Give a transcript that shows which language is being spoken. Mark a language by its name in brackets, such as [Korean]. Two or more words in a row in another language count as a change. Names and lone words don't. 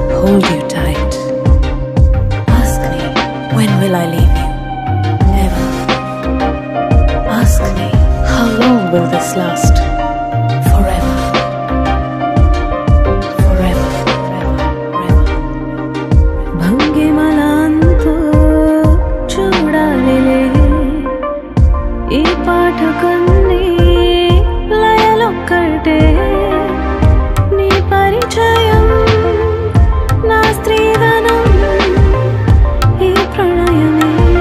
[English] hold you tight. Ask me, when will I leave you? Never. Ask me, how long will this last? Forever. Forever. Forever. [Telugu] భంగి మలంతో చూడలిలే ఈ పాటకన్ని లయలొక్కటే నీ పరిచయం నా స్త్రీధనం ఈ ప్రణయమే